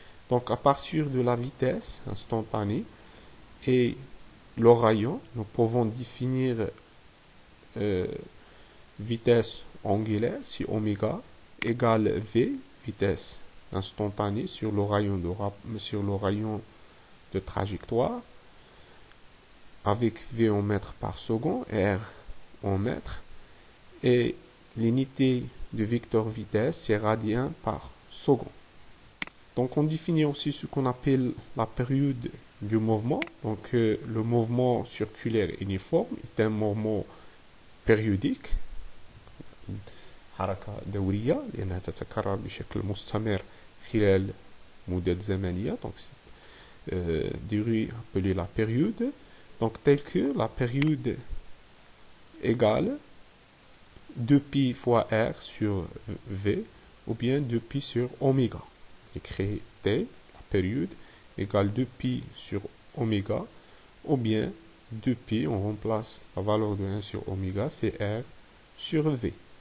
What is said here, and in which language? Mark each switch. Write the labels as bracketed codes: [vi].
[fr] Donc, à partir de la vitesse instantanée et le rayon, nous pouvons définir vitesse angulaire, si oméga égale V, vitesse instantanée sur le rayon de trajectoire, avec V en mètres par seconde, R en mètres, et l'unité de vecteur vitesse, c'est radian par seconde. Donc, on définit aussi ce qu'on appelle la période du mouvement. Donc, le mouvement circulaire uniforme est un mouvement périodique. [ar] حركة دورية لأنها تتكرر بشكل مستمر خلال مدة زمنية. [fr] Donc, c'est durée appelée la période. Donc, telle que la période égale 2pi fois R sur V ou bien 2pi sur oméga. Écrit T, la période, égale 2pi sur oméga, ou bien 2pi, on remplace la valeur de 1 sur oméga, c'est R sur V.